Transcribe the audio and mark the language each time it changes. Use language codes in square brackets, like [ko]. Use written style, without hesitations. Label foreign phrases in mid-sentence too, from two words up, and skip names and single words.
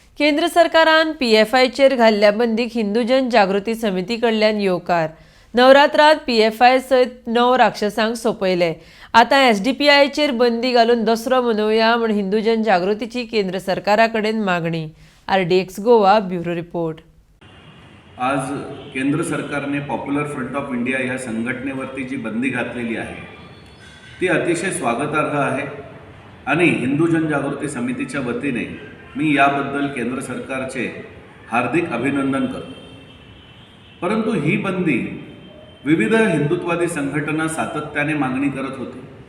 [kok] केंद्र सरकारान PFIचेर घाल्ल्या बंदीक हिंदू जन जागृती समिती कडल्यान येवकार। नवरात्रांत PFI सयत 9 राक्षसांक सोंपयले। आतां SDPIचेर बंदी घालून दसरो मनोवया म्हूण हिंदू जन जागृतीची केंद्र सरकारा कडेन मागणी। [en] RDX Goa bureau report. [mr] आज केंद्र सरकारने पॉप्युलर फ्रंट ऑफ इंडिया ह्या संघटनेवरती जी बंदी घातलेली आहे ती अतिशय स्वागतार्ह आहे आणि हिंदू जनजागृती समितीच्या वतीने मी याबद्दल केंद्र सरकारचे हार्दिक अभिनंदन करतो। परंतु ही बंदी विविध हिंदुत्ववादी संघटना सातत्याने मागणी करत होती।